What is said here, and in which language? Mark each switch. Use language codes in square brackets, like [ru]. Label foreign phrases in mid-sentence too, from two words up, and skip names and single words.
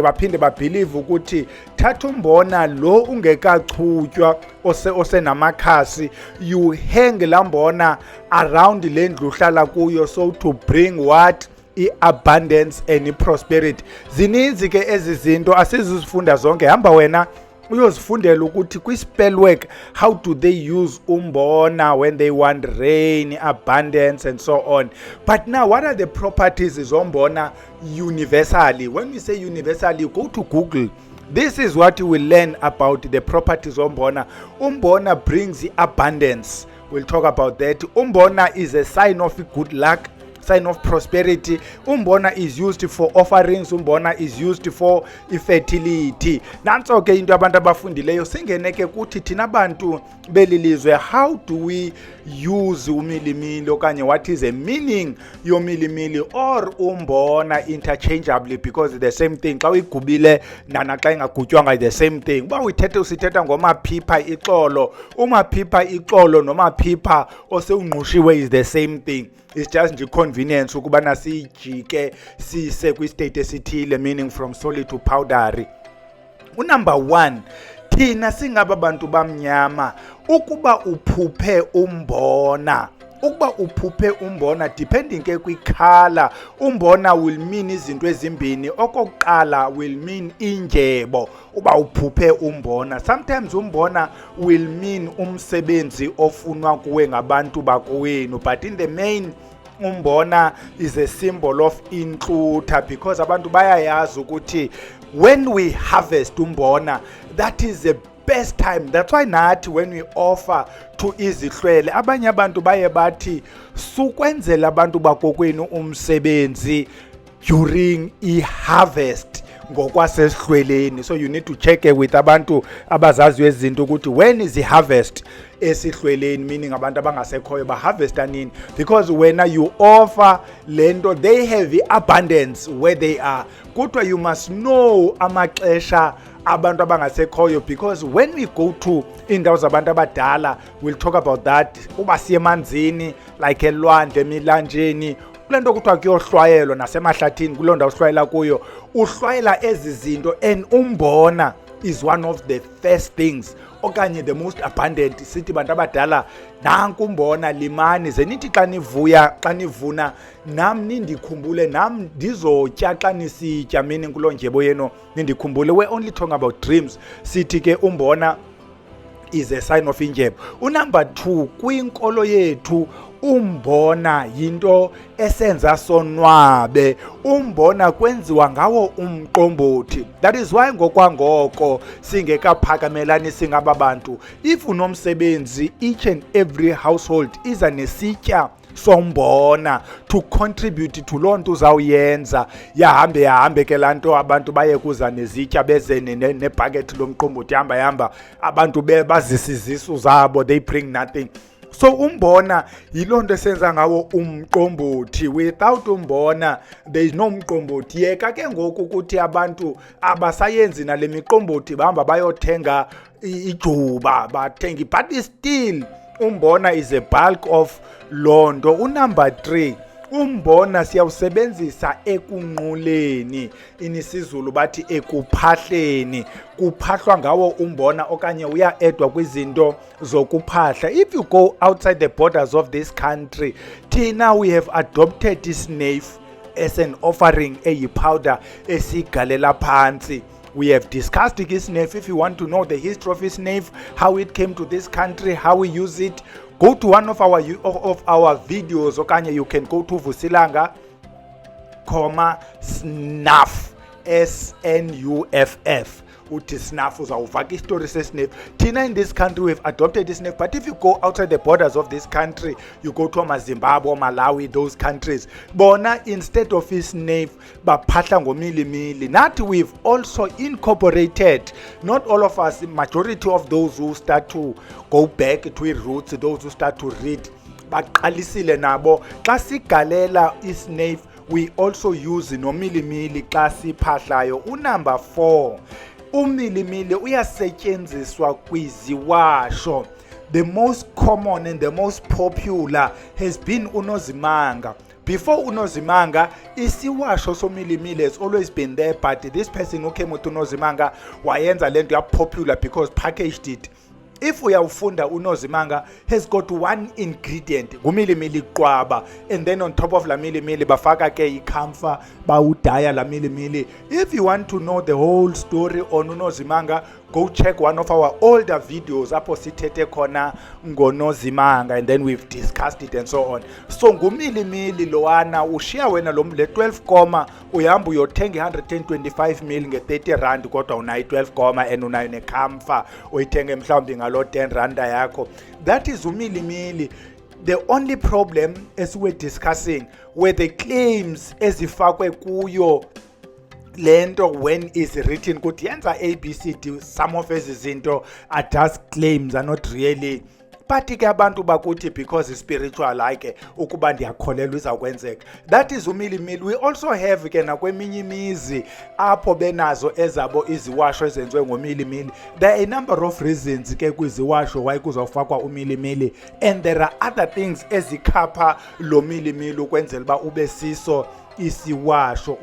[xh] Baphinde babelieve ukuthi thatha umbona lo ungekachutywa osenamakhasi, [en] you hang [xh] lambona around le ndlu uhlala kuyo, [en] so to bring what? I-abundance and i-prosperity. [xh] Zininzi ke ezi zinto asizifunda zonke. Hamba wena uyozifundela ukuthi [en] kwi-spell work how do they use umbona when they want rain, abundance and so on. But now what are the properties zombona universally? When we say universally, you go to Google. This is what you will learn about the properties umbona. Umbona brings the abundance. We'll talk about that. Umbona is a sign of good luck, sign of prosperity. Umbona is used for offerings. Umbona is used for fertility. [xh] Nanso ke into abantu abafundileyo singeneke kuthi [en] thina bantu [xh] belilizwe, [en] how do we use umilimili okanye what is the meaning yomilimili or umbona interchangeably, because it's the same thing. [xh] Xa uyigubile nana xa ingagutywanga [en] the same thing. [xh] Uba usithetha ngomaphipha ixolo, umaphipha ixolo nomaphipha osewungqushiwe [en] is the same thing. It's just the convenience [xh] ukubana siyijike sise kwi-state esithile, [en] meaning from solid to powdery. Number 1, [xh] thina singaba bantu bamnyama, ukuba uphuphe umbona, depending ke kwi-color, umbona [en] will mean [xh] izinto ezimbini. Okokuqala [en] will mean [xh] injebo, uba uphuphe umbona. Sometimes umbona [en] will mean [xh] umsebenzi ofunwa kuwe ngabantu bakowenu, [en] but in the main umbona is a symbol of intlutha, because [xh] abantu bayayazi ukuthi [en] when we harvest umbona, that is the best time. That's why [xh] nathi [en] when we offer to [xh] izihlwele, abanye abantu baye bathi sukwenzela abantu bakokwenu umsebenzi [en] during i-harvest [xh] ngokwasesihlweleni. [en] So you need to check with [xh] abantu abazazi wezinto ukuthi [en] when is the harvest esihlweleni, meaning [xh] abantu abangasekhoyo baharvesta nini, [en] because when you offer lento they have the abundance where they are. [xh] Kodwa [en] you must know [xh] amaxesha abantu abangasekhoyo, [en] because when we go to [xh] indawo zabantu abadala, [en] we'll talk about that. [xh] Uba siye emanzini like elwandle, emilanjeni, kulento kuthiwa kuyohlwayelwa nasemahlathini, kuloo ndawo uhlwayela kuyo, uhlwayela ezi zinto, [en] and umbona is one of the first things [xh] okanye [en] the most abundant. [xh] Sithi bantu abadala nanku umbona, limani ze nithi xa nivuya, xa nivuna nam nindikhumbule, nam ndizotya xa nisitya, meaning kuloo njebo yenu nindikhumbule. [en] We're only talking about dreams. [xh] Sithi ke umbona [en] is a sign of [xh] injebe. Number 2, kwinkolo yethu umbona yinto esenza sonwabe. Umbona kwenziwa ngawo umqombothi. [en] That is why [xh] ngokwangoko singekaphakamelani singababantu, if unomsebenzi, [en] each and every household [xh] iza nesitya sombona [en] to contribute to [xh] loo nto uzawuyenza. Yahambe ke laa nto abantu baye kuza nezitya beze nebhakethi lomqombothi, hamba abantu bazisizisu zabo, [en] they bring nothing. [xh] So umbona yiloo nto esenza ngawo umqombothi. [en] Without umbona there is no mqombothi. [xh] Yeka ke ngoku ukuthi abantu abasayenzi nale miqombothi, bahamba bayothenga ijuba, bathengi, [en] but still umbona is a bulk of [xh] loo nto. Number 3, umbona siyawusebenzisa ekunquleni, inisizulu bathi ekuphahleni. Kuphahlwa ngawo umbona okanye uya-edwa kwizinto zokuphahla. [en] If you go outside the borders of this country, thina we have adopted isnafe as an offering, [xh] eyipowder esigalela phansi. [en] We have discussed isnafe. If you want to know the history of isnafe, how it came to this country, how we use it, go to one of our videos, okanye you can go to Vusilanga, snuff, SNUFF. [xh] Uthi snuff uzawuvaka isitori sesnafe. [en] Thina in this country we've adopted this snafe, but if you go outside the borders of this country, you go to Zimbabwe, Malawi, those countries, bona instead of isnafe [xh] baphahla ngomilimili. [en] Nathi we've also incorporated, not all of us, majority of those who start to go back to roots, those who start to read, [xh] baqalisile nabo xa sigalela isnafe, [en] we also use nomilimili [xh] xa siphahlayo. Number 4, umilimili uyasetyenziswa kwiziwasho. [en] The most common and the most popular has been unozimanga. Before unozimanga, [xh] isiwasho somilimili [en] has always been there, but this person who came with unozimanga [xh] wayenza lento ya [en] popular because packaged it. If uyawufunda unozimanga has got one ingredient, [xh] gumilimili qwaba, [en] and then on top of [xh] la milimili bafaka ke ikamfa, bawudaya la milimili. [en] If you want to know the whole story on unozimanga, go check one of our older videos [xh] apho sithethe khona ngonozimanga, [en] and then we've discussed it and so on. [xh] So ngumilimili lowana ushiya wena lo le 12 koma uyahamba uyothenga 125 ml nge 30 rand, kodwa unayo 12 koma and unayo nekamfa uyithenge mhlawumbi ngalo 10 rand yakho. [en] That is umilimili. The only problem, as we're discussing, were the claims [xh] ezifakwe kuyo lento [en] when is written [xh] kuthi yenza ABCD. [en] Some of [xh] ezi zinto [en] are just claims, are not really. [xh] But ke abantu bakuthi [en] because it's spiritual, like [xh] ukuba ndiyakholelwa izakwenzeka. [en] That is umilimili. We also have [xh] ke nakweminye imizi apho benazo ezabo iziwasho ezenziwe ngomilimili. [en] There are a number of reasons ke kwiziwasho why [xh] kuzawufakwa umilimili, [en] and there are other things [xh] ezikhapha lo milimili ukwenzela uba ube siso isiwasho.